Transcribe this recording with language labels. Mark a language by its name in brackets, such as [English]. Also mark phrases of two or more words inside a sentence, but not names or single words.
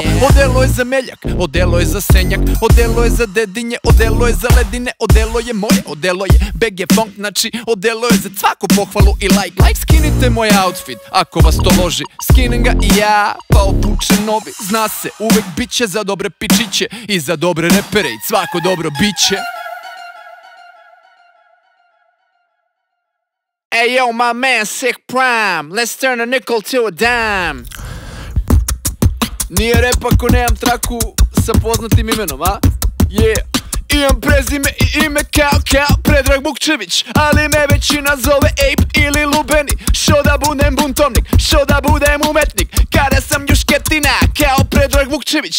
[Serbian] Odelo je za Meljak, odelo je za Senjak, odelo je za Dedinje, odelo je za Ledine, odelo je moje, odelo je BG Funk, znači odelo je za svaku pohvalu i like. Skinite moj outfit, ako vas to loži, skinem ga i ja, pa obučem novi. Zna se, uvek bit će za dobre pičiće i za dobre repere i svako dobro biće. [English] Hey yo, my man, Sick Prime, let's turn a nickel to a dime. [Serbian] Nije rep ako nemam traku sa poznatim imenom, a? [English] Yeah. [Serbian] Imam prezime i ime kao Predrag Vukčević, ali me većina zove Ape ili Lubeni. Šo da budem buntovnik, šo da budem umetnik, kada sam još ketina kao Predrag Vukčević.